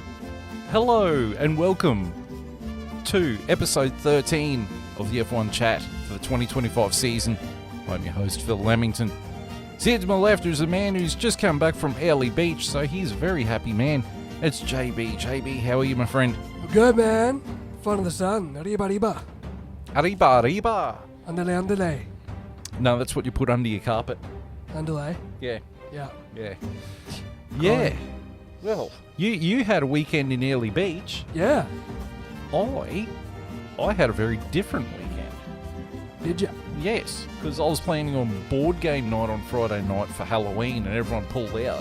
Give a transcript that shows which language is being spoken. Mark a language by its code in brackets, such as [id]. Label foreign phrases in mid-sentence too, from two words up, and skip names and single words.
[en] Hello and welcome to episode 13 of the F1 Chat for the 2025 season. I'm your host, Phil Lamington. Here to my left is a man who's just come back from Early Beach, so he's a very happy man. It's JB. JB, how are you, my friend? Good, man. Fun of the sun. [es] Arriba, arriba. Arriba, arriba. [en] Underlay, underlay. No, that's what you put under your carpet. Underlay. Yeah. Yeah. Yeah. Yeah. Well, you had a weekend in Early Beach. Yeah. I had a very different weekend. Did you? Yes, because I was planning on board game night on Friday night for Halloween and everyone pulled out.